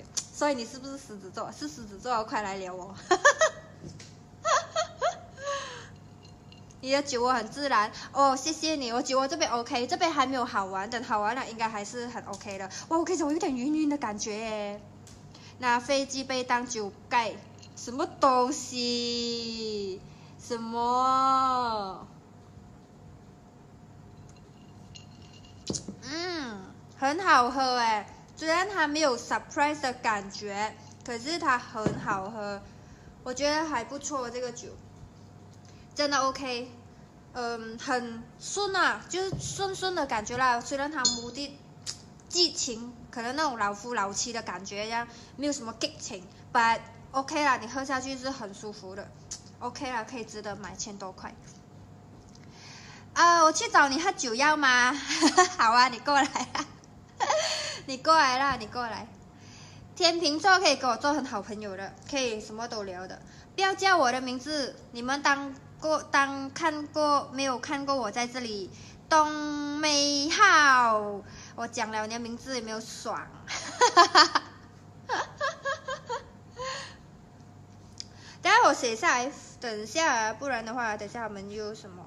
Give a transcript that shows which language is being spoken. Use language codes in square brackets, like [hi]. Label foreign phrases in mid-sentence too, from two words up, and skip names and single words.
[zh] 所以你是不是獅子座？是獅子座，快來撩我。你的酒窩很自然哦，謝謝你。我酒窩這邊 OK， 這邊還沒有好玩，等好玩了應該還是很 OK 的。哇，我跟你講，我有點暈暈的感覺耶。拿飛機杯當酒蓋，什麼東西？什麼？很好喝哎，雖然它沒有 surprise 的感覺，可是它很好喝，我覺得還不錯這個酒。真的 OK，很順啊，就是順的感覺啦。雖然它冇啲激情，可能那種老夫老妻的感覺一樣，沒有什麼激情 ， [en] but OK [zh] 啦，你喝下去是很舒服的 ，OK 啦，可以值得買1000多塊。我去找你喝酒要嗎？好啊，你過來啦，你過來啦，你過來。天秤座可以跟我做很好朋友的，可以什麼都聊的。不要叫我的名字，你們當看過沒有看過我在這裡？東美好，我講了你的名字有沒有爽？等下我寫下來，等下不然的話，等下我們有什麼？